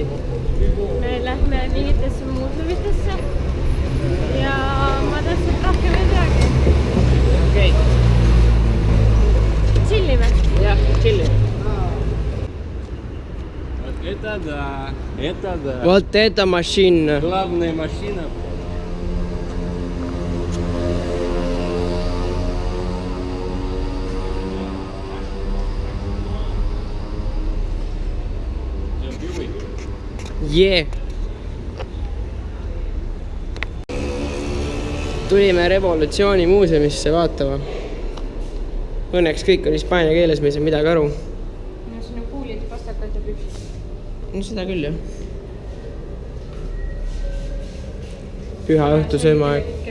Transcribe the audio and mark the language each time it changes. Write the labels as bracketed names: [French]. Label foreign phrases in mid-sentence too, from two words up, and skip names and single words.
[Estonian] Me lähme mingitesse muuseumidesse ja ma täpselt rohkem ei teagi. Okei. Chillime. Jah, chillime. [Russian] Это да. Вот это машина. Главная машина. [Estonian] Yeah. Tulime Revolutsiooni muuseumisse vaatama. Õnneks kõik on hispaania keeles, me ei saa midagi aru. No siin on kuulid, pastakad ja püksid. No seda küll, jah. Püha õhtu söömaaeg.